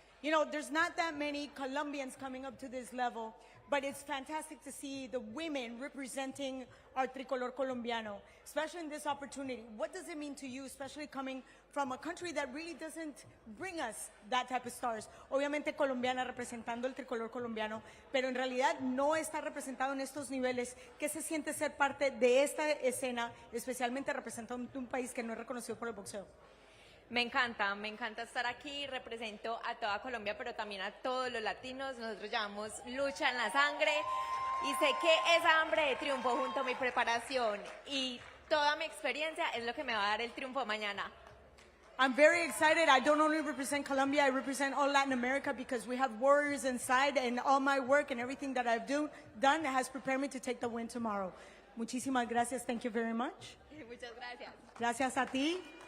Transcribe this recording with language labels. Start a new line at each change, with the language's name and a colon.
English: You know, there's not that many Colombians coming up to this level, but it's fantastic to see the women representing our
Spanish: tricolor colombiano,
English: especially in this opportunity. What does it mean to you, especially coming from a country that really doesn't bring us that type of stars?
Spanish: Obviamente colombiana representando el tricolor colombiano, pero en realidad no está representado en estos niveles. ¿Qué se siente ser parte de esta escena, especialmente representando un país que no es reconocido por el boxeo? Me encanta estar aquí, represento a toda Colombia, pero también a todos los latinos. Nosotros llevamos lucha en la sangre y sé que esa hambre de triunfo junto a mi preparación y toda mi experiencia es lo que me va a dar el triunfo mañana.
English: I'm very excited. I don't only represent Colombia, I represent all Latin America because we have warriors inside, and all my work and everything that I've done has prepared me to take the win tomorrow.
Spanish: Muchísimas gracias.
English: Thank you very much.
Spanish: Muchas gracias. Gracias a ti.